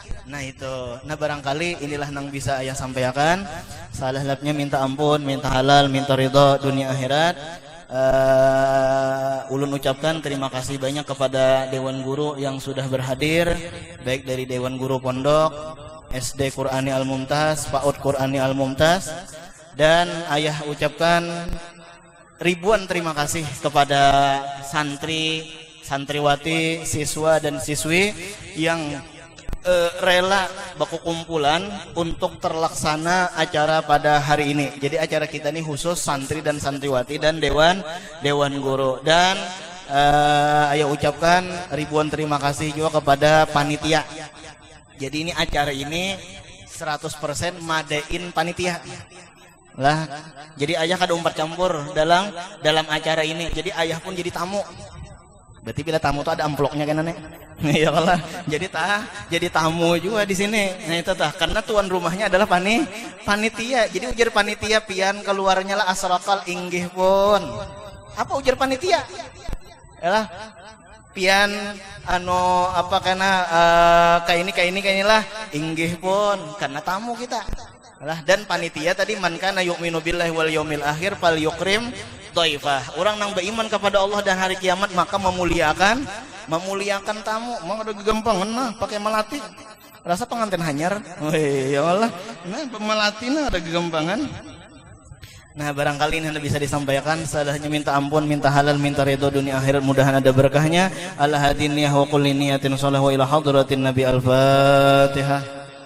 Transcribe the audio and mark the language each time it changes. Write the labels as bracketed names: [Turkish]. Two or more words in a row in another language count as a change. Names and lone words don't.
[Banjar] Nah itu, nah barangkali inilah nang bisa ayah sampaikan. Salah labnya minta ampun, minta halal, minta ridho dunia akhirat. Ulun ucapkan terima kasih banyak kepada Dewan Guru yang sudah berhadir, baik dari Dewan Guru Pondok, SD Qur'ani Al-Mumtaz, PAUD Qur'ani Al-Mumtaz, dan ayah ucapkan ribuan terima kasih kepada santri, santriwati, siswa dan siswi yang rela baku kumpulan untuk terlaksana acara pada hari ini. Jadi acara kita ini khusus santri dan santriwati dan dewan guru. Dan ayah ucapkan ribuan terima kasih juga kepada panitia. Jadi ini acara ini 100% madein panitia lah. Jadi ayah kada umpat campur dalam acara ini. Jadi ayah pun jadi tamu. Berarti bila tamu tuh ada amplopnya kan nek. Ya Allah. Jadi tamu juga di sini. Nah itu tah, karena tuan rumahnya adalah panitia. Jadi ujar panitia pian keluarnya lah asrakal inggih pun. Apa ujar panitia? Yalah. Pian apa karena kayak ini lah inggih pun karena tamu kita. [Arabic] Lah, [Banjar] dan panitia tadi [Arabic] من كان يؤمن بالله واليوم الآخر فليكرم ضيفه. [Banjar] Orang nang beriman kepada Allah dan hari kiamat maka memuliakan tamu. Mau ada gampang nah pakai melati. Rasa pengantin hanyar. Wih, ya Allah. Nah, melati nah ada kegampangan. Nah, barangkali ini bisa disampaikan. Salahnya minta ampun, minta halal, minta ridho dunia akhirat, mudahan ada berkahnya. [Arabic] على هذه النية وكل نية صالحة وإلى حضرة النبي الفاتحة.